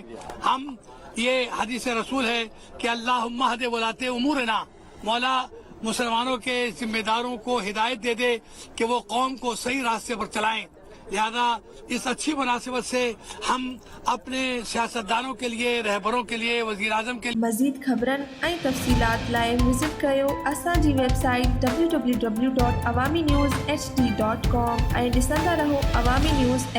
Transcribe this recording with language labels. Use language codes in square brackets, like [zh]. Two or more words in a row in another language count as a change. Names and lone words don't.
[ur] ہم یہ حدیث رسول ہے کہ [ar] اللہم اہد ولاۃ امورنا، [ur] مولا مسلمانوں کے ذمہ داروں کو ہدایت دے دے کہ وہ قوم کو صحیح راستے پر چلائیں. لہذا اس اچھی مناسبت سے ہم اپنے سیاستدانوں کے لیے، رہبروں کے لیے، وزیر اعظم کے لیے [sd] مزید خبرن ऐं तफ़सीलात लाइ विज़िट कयो असांजी वेबसाइट www.awamiNewsHD.com ऐं ॾिसंदा रहो अवामी न्यूज़